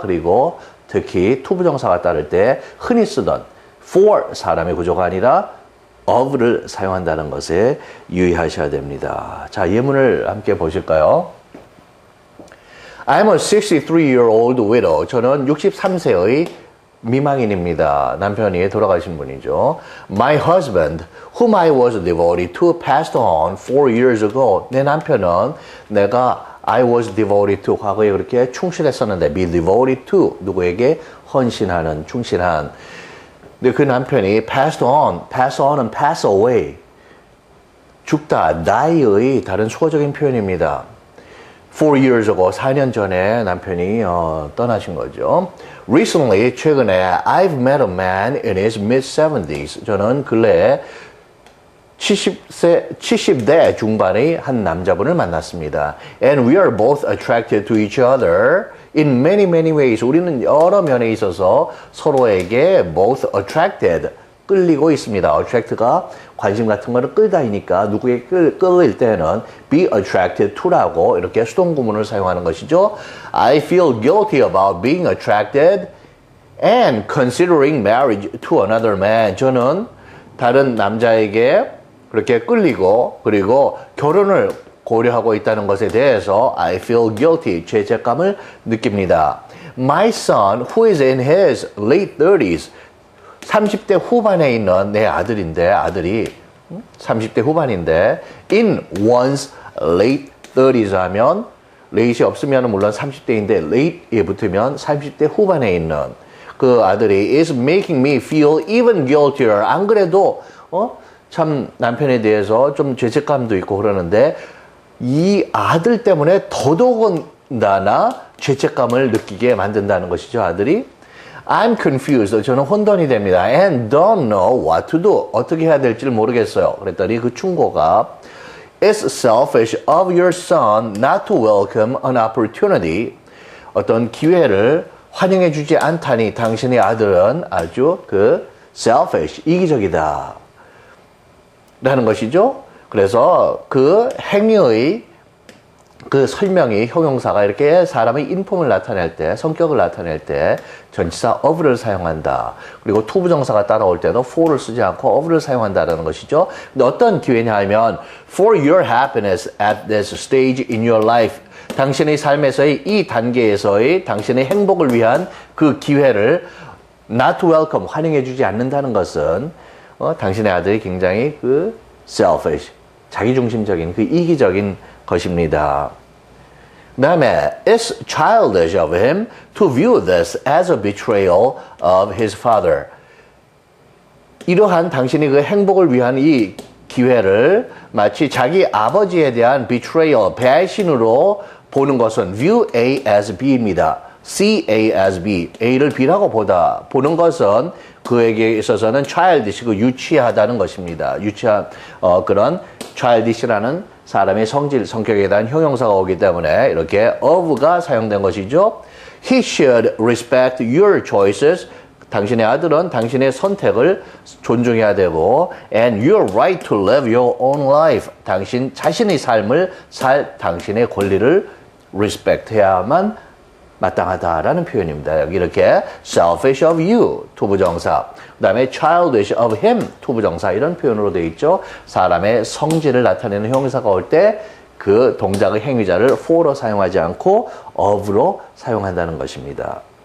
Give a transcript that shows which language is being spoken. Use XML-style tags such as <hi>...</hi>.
<ko>그리고 특히 to 부정사가 따를 때 흔히 쓰던 for 사람의 구조가 아니라 of를 사용한다는 것에 유의하셔야 됩니다. 자, 예문을 함께 보실까요?</ko> <en>I'm a 63-year-old widow.</en> <ko>저는 63세의 미망인입니다. 남편이 돌아가신 분이죠.</ko> <en>My husband, whom I was devoted to, passed on 4 years ago.</en> <ko>내 남편은 내가</ko> <en>I was devoted to,</en> <ko>과거에 그렇게 충실했었는데 be devoted to, 누구에게 헌신하는, 충실한. 근데 그 남편이 passed on, pass on은 pass away, 죽다, die의 다른 수거적인 표현입니다.</ko> <en>4 years ago,</en> <ko>4년 전에 남편이 떠나신 거죠.</ko> <en>Recently,</en> <ko>최근에</ko> <en>I've met a man in his mid-70s.</en> <ko>저는 근래에 70대 중반의 한 남자분을 만났습니다.</ko> <en>And we are both attracted to each other in many, many ways.</en> <ko>우리는 여러 면에 있어서 서로에게 both attracted, 끌리고 있습니다. attract가 관심 같은 거를 끌다이니까 누구에게 끌릴 때는 be attracted to라고 이렇게 수동구문을 사용하는 것이죠.</ko> <en>I feel guilty about being attracted and considering marriage to another man.</en> <ko>저는 다른 남자에게 그렇게 끌리고 그리고 결혼을 고려하고 있다는 것에 대해서</ko> <en>I feel guilty,</en> <ko>죄책감을 느낍니다.</ko> <en>My son, who is in his late 30s,</en> <ko>30대 후반에 있는 내 아들인데, 아들이 30대 후반인데 in one's late 30s 하면 late이 없으면 물론 30대인데 late에 붙으면 30대 후반에 있는 그 아들이</ko> <en>is making me feel even guiltier.</en> <ko>안 그래도 참 남편에 대해서 좀 죄책감도 있고 그러는데 이 아들 때문에 더더군다나 죄책감을 느끼게 만든다는 것이죠. 아들이</ko> <en>I'm confused.</en> <ko>저는 혼돈이 됩니다.</ko> <en>And don't know what to do.</en> <ko>어떻게 해야 될지를 모르겠어요. 그랬더니 그 충고가</ko> <en>It's selfish of your son not to welcome an opportunity.</en> <ko>어떤 기회를 환영해 주지 않다니 당신의 아들은 아주 selfish, 이기적이다. 라는 것이죠. 그래서 그 행위의 그 설명이 형용사가 이렇게 사람의 인품을 나타낼 때, 성격을 나타낼 때 전치사 of를 사용한다. 그리고 투부정사가 따라올 때도 for를 쓰지 않고 of를 사용한다라는 것이죠. 근데 어떤 기회냐 하면</ko> <en>for your happiness at this stage in your life.</en> <ko>당신의 삶에서의 이 단계에서의 당신의 행복을 위한 그 기회를 not welcome, 환영해 주지 않는다는 것은 당신의 아들이 굉장히 그 selfish, 자기중심적인 그 이기적인 것입니다. 그 다음에</ko> <en>it's childish of him to view this as a betrayal of his father.</en> <ko>이러한 당신이 그 행복을 위한 이 기회를 마치 자기 아버지에 대한 betrayal, 배신으로 보는 것은 view A as B입니다. see A as B, A를 B라고 보는 것은 그에게 있어서는 childish, 유치하다는 것입니다. 유치한 그런 childish라는 사람의 성질, 성격에 대한 형용사가 오기 때문에 이렇게 of가 사용된 것이죠.</ko> <en>He should respect your choices.</en> <ko>당신의 아들은 당신의 선택을 존중해야 되고</ko> <en>and your right to live your own life.</en> <ko>당신 자신의 삶을 살 당신의 권리를 respect해야만 마땅하다라는 표현입니다. 여기 이렇게 selfish of you, 투부정사. 그 다음에 childish of him, 투부정사. 이런 표현으로 되어 있죠. 사람의 성질을 나타내는 형용사가 올 때 그 동작의 행위자를 for로 사용하지 않고 of로 사용한다는 것입니다.</ko>